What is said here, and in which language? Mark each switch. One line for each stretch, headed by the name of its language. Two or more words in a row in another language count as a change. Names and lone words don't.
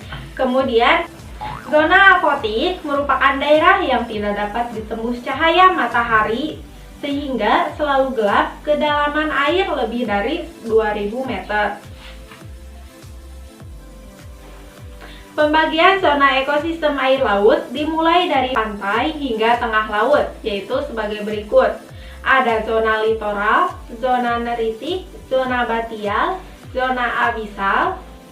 Indonesian: Kemudian, zona apotik merupakan daerah yang tidak dapat ditembus cahaya matahari sehingga selalu gelap, kedalaman air lebih dari 2000 meter. Pembagian zona ekosistem air laut dimulai dari pantai hingga tengah laut, yaitu sebagai berikut. Ada zona litoral, zona neritik, zona batial, zona abisal,